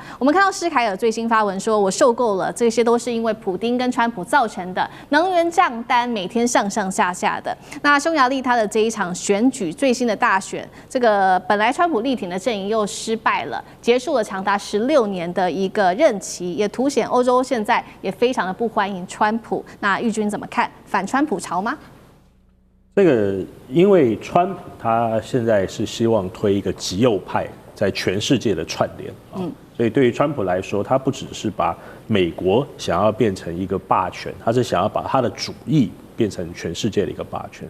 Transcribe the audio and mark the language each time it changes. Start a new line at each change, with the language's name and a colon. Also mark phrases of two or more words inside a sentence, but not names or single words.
Chinese: 我們看到施凱爾最新發文說，我受夠了，這些都是因為普丁跟川普造成的能源賬單每天上上下下的。那匈牙利他的這一場選舉最新的大選，這個本來川普力挺的陣營又失敗了，結束了長達16年的一個任期，也凸顯歐洲現在也非常的不歡迎川普。那玉君怎麼看？反川普潮嗎？這個因為川普他現在是希望推一個極右派在全世界的串聯啊，所以對於川普來說，他不只是把美國想要變成一個霸權，他是想要把他的主義變成全世界的一個霸權。